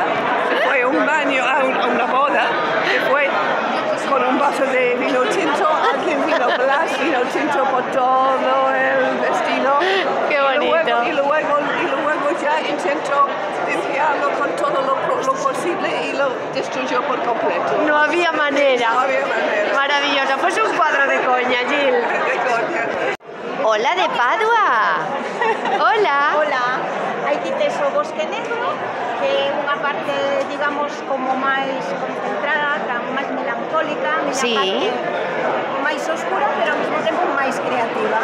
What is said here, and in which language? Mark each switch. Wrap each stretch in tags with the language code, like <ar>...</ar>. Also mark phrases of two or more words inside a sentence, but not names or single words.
<es>Fue a un baño, a una boda, que fue con un vaso de vino tinto, alguien vino vino tinto por todo el vestido. ¡Qué bonito! Y luego ya intentó limpiarlo con todo lo posible y lo destruyó por completo. No había manera. No había manera. Maravilloso. Pues un cuadro de coña, Jill. De coña. Hola, de Padua. Hola. Hola.</es> <gl>Aquí tes o Bosque Negro, que é unha parte, digamos, como máis concentrada, máis melancólica, sí. Parte máis oscura, pero ao mesmo tempo máis creativa.</gl>